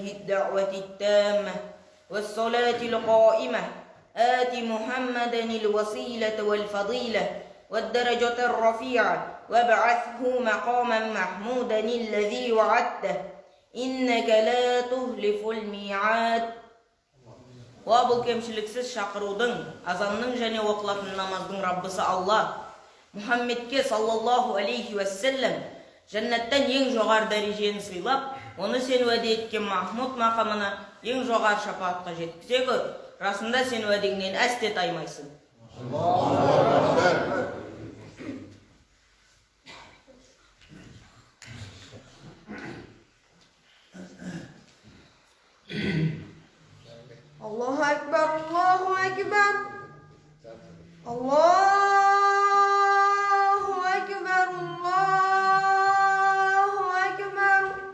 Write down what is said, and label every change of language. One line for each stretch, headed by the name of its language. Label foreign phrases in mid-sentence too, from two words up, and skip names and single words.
Arabic: الدعوة التامة والصلاة القائمة آت محمدا الوسيلة والفضيلة والدرجة الرفيعة وابعثه مقاما محمودا الذي وعدته إنك لا تخلف الميعاد.
Kazakh: Ва бұл кемшіліксіз шақырудың, азанның және оқылатын намаздың Раббысы Алла Мұхаммедке
Arabic: صلى الله عليه وسلم
Kazakh: жәннаттан ең жоғары дәрежені сыйлап, оны сен уәде еткен Махмуд мақамына ең жоғары шапаатқа жеткізе көр. Расында сен уәдеңнен әсте таймайсың.
Arabic: الله أكبر، الله أكبر. الله أكبر، الله أكبر.